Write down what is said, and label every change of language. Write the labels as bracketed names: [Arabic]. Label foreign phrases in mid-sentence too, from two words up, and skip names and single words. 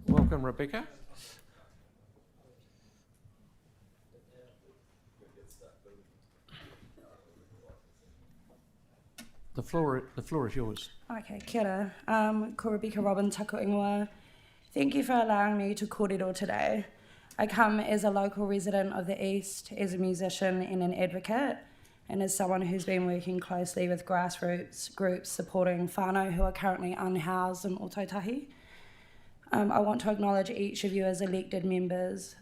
[English] Welcome, Rebecca. The floor is yours. [Māori] Okay, kia ora. Ko Rebecca Robin taku ingoa. [English] Thank you for allowing me to kōrero today. I come as a local resident of the East, as a musician and an advocate, and as someone who's been working closely with grassroots groups supporting whānau who are currently unhoused in Ōtautahi. I want to acknowledge each of you as elected members.